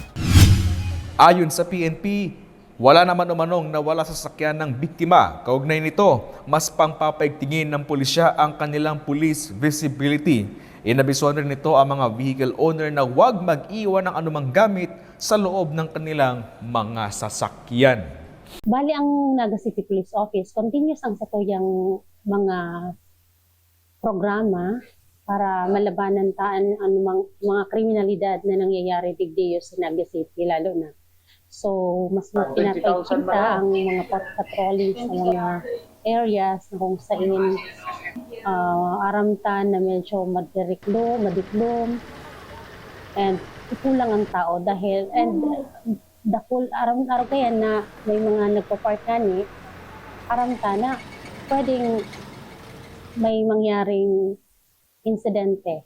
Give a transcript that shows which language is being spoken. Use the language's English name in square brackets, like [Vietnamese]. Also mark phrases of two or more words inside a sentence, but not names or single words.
[Filipino] Ayon sa PNP, wala naman umanong nawala sa sakyan ng biktima. Kaugnay nito, mas pangpapaigtingin ng pulisya ang kanilang [English] police visibility. [Filipino] Inabisuan rin nito ang mga [English] vehicle owner [Filipino] na huwag mag-iwan ng anumang gamit sa loob ng kanilang mga sasakyan. [Bikol] Bali ang Naga City Police Office, continuous ang satuyang mga programa para malabanan taan anumang mga kriminalidad na nangyayari digdiyo sa Naga City, lalo na. So, mas pinapagkita ang mga patrolling sa mga areas na kung saan aramtan na medyo madiklom, and kulang ang tao dahil, and dahil araw-araw kaya na may mga nagpa-park gani, aramtan na pwedeng may mangyaring insidente.